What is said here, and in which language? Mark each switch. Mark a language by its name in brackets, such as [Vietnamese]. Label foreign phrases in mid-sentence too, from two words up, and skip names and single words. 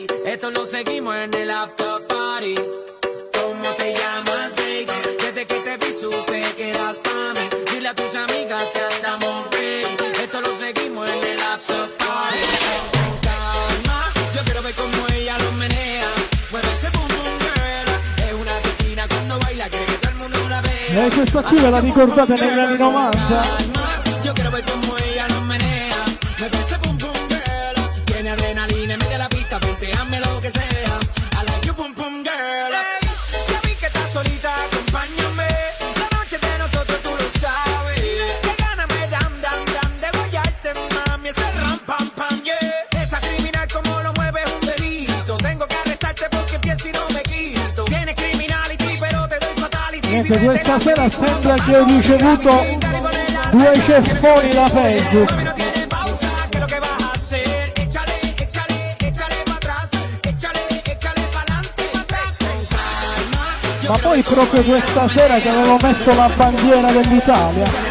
[Spanish] Esto lo seguimos en el [English] after party. [Spanish] ¿Cómo te llamas, baby? Desde que te vi supe que eras pa' mí. Dile a tus amigas que andamos ready. Esto lo seguimos en el [English] after party. [Spanish] Con calma, yo quiero ver cómo ella lo menea. Mueve ese [English] boom boom girl. [Spanish] Es una asesina cuando baila, quiere que todo el mundo la vea. [Italian] E questa qui ve la ricordate negli anni 90? [Spanish] Yo quiero ver cómo ella lo menea. Mueve ese [English] boom boom girl. [Spanish] Tiene adrenalina en medio de la pista, venteame lo que sea. [English] I like you boom boom girl. [Spanish] Hey, ya vi que estás solita, acompáñame. La noche de nosotros tú lo sabes. Que gana me dam dam dam de guayarte, mami. Ese ram pam pam, yeah. Esa criminal como lo mueve es un delito. Tengo que arrestarte porque empiezo y no me quito. Tienes criminality però te doy fatality. [Italian] Niente, questa sera sembra che ho ricevuto 2 ceffoni da Facebook. Ma poi proprio questa sera che avevo messo la bandiera dell'Italia.